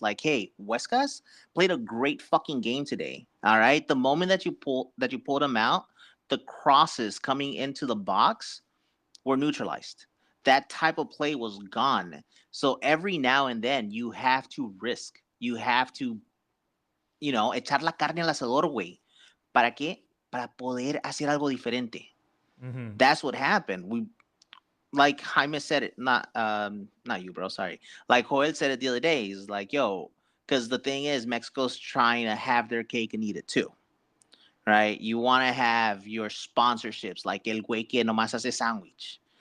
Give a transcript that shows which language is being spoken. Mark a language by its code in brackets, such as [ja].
[en] Like, hey, Huescas played a great fucking game today. All right, the moment that you pulled him out, the crosses coming into the box were neutralized. That type of play was gone. So every now and then you have to risk. You have to [es] echar la carne al asador, güey. ¿Para qué? Para poder hacer algo diferente. Mm-hmm. [en] That's what happened. Like Jaime said it, not you, bro. Sorry. Like Joel said it the other day. He's like, yo, because the thing is, Mexico's trying to have their cake and eat it too, right? You want to have your sponsorships, like [es] El Güey que nomás hace sandwich.